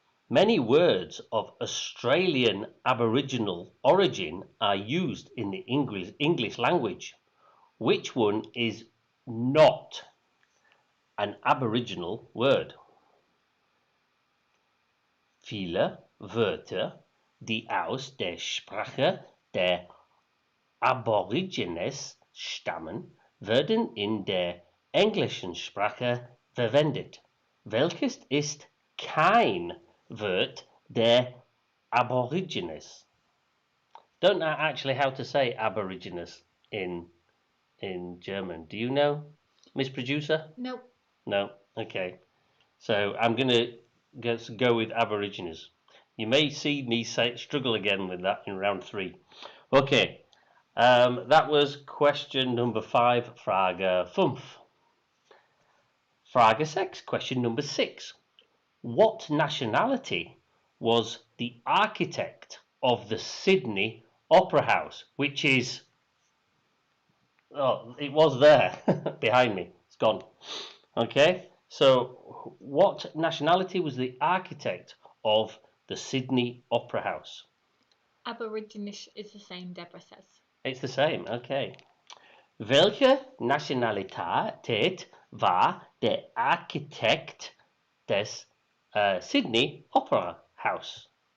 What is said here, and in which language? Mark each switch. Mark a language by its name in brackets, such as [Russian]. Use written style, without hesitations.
[English] Many words of Australian Aboriginal origin are used in the English language. Which one is not an Aboriginal word? [German] Viele Wörter, die aus der Sprache der Aborigines stammen, werden in der englischen Sprache verwendet. Welches ist kein Wort der Aborigines? [English] Don't know actually how to say Aborigines in German. Do you know, Miss Producer? Nope. No. Okay. So I'm gonna go with Aborigines. You may see me struggle again with that in round 3. Okay. That was question number 5, [German] Frage 5. Frage 6, [English] question number 6. What nationality was the architect of the Sydney Opera House, which is... Oh, it was there behind me. It's gone. Okay, so what nationality was the architect of the Sydney Opera House? Aborigines is the same, Deborah says. It's the same, okay. [German] Welche Nationalität war der Architekt des Sydney Opera House?